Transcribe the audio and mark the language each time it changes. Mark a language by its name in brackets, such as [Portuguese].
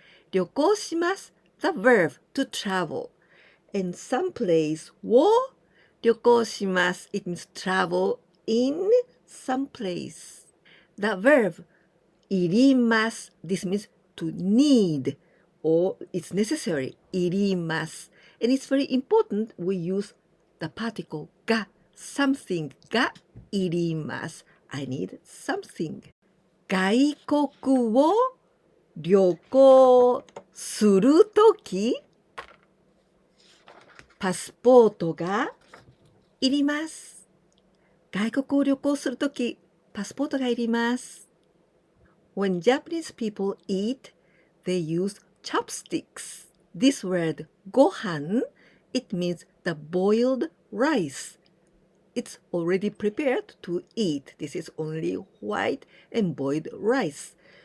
[English] 旅行します, the verb to travel. And some place [Japanese] を旅行します, [English] it means travel in some place. The verb いります, this means to need or it's necessary, いります. And it's very important we use the particle が, something [Japanese] がいります. [English] I need something. [Japanese] 外国を旅行するとき、パスポートがいります。外国を旅行するとき、パスポートがいります。 [English] When Japanese people eat, they use chopsticks. This word ご飯, it means the boiled rice. It's already prepared to eat. This is only white and boiled rice.